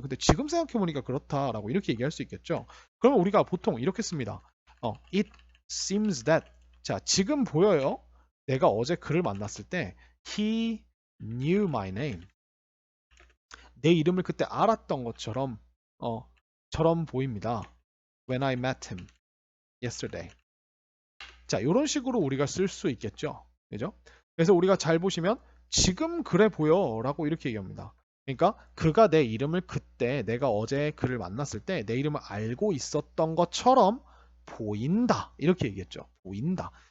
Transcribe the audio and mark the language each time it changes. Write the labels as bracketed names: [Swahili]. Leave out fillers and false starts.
[Korean] 근데 지금 생각해 보니까 그렇다라고 이렇게 얘기할 수 있겠죠. 그러면 우리가 보통 이렇게 씁니다. [English] It seems that. [Korean] 자, 지금 보여요. 내가 어제 그를 만났을 때 [English] he knew my name. [Korean] 내 이름을 그때 알았던 것처럼 처럼 보입니다. [English] When I met him yesterday. [Korean] 자, 이런 식으로 우리가 쓸 수 있겠죠. 그죠? 그래서 우리가 잘 보시면 지금 그래 보여 라고 이렇게 얘기합니다. 그러니까 그가 내 이름을 그때 내가 어제 그를 만났을 때 내 이름을 알고 있었던 것처럼 보인다. 이렇게 얘기했죠. 보인다.